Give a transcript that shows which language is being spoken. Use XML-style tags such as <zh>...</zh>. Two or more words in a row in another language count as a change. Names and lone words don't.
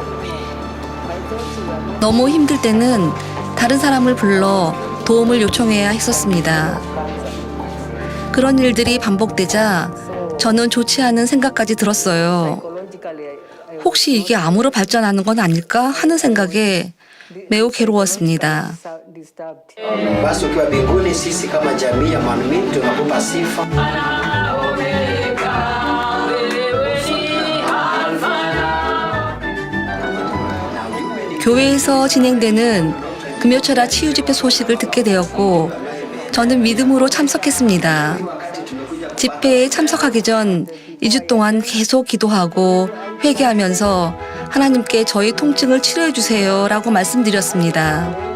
<ko>너무 힘들 때는 다른 사람을 불러 도움을 요청해야 했었습니다. 그런 일들이 반복되자 저는 좋지 않은 생각까지 들었어요. 혹시 이게 암으로 발전하는 건 아닐까 하는 생각에 매우 괴로웠습니다.</ko> <sw>Basi ukiwa mbinguni, sisi kama jamii ya Manmin tunakupa sifa.</sw> <ko>교회에서 진행되는 금요철야 치유 집회 소식을 듣게 되었고 저는 믿음으로 참석했습니다. 집회에 참석하기 전 2주 동안 계속 기도하고 회개하면서 하나님께 저희 통증을 치료해 주세요라고 말씀드렸습니다.</ko>